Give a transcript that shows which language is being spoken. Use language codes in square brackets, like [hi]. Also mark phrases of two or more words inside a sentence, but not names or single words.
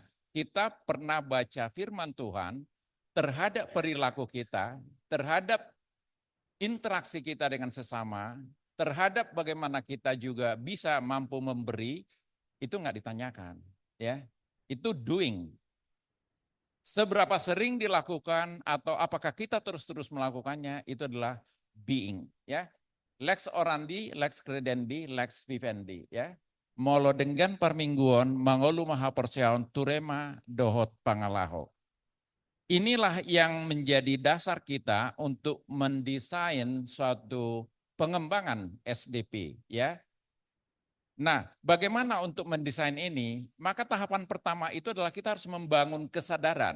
[id] Kita pernah baca firman Tuhan terhadap perilaku kita, terhadap interaksi kita dengan sesama, terhadap bagaimana kita juga bisa mampu memberi, itu nggak ditanyakan, ya. Itu doing. Seberapa sering dilakukan atau apakah kita terus-terus melakukannya, itu adalah being, ya. [la] Lex orandi, lex credendi, lex vivendi, [id] ya. [bbc] Molo dengan parmingguon, mangolu maha perseaon, turema dohot pangalaho. [id] Inilah yang menjadi dasar kita untuk mendesain suatu pengembangan SDP, ya. Nah, bagaimana untuk mendesain ini? Maka tahapan pertama itu adalah kita harus membangun kesadaran.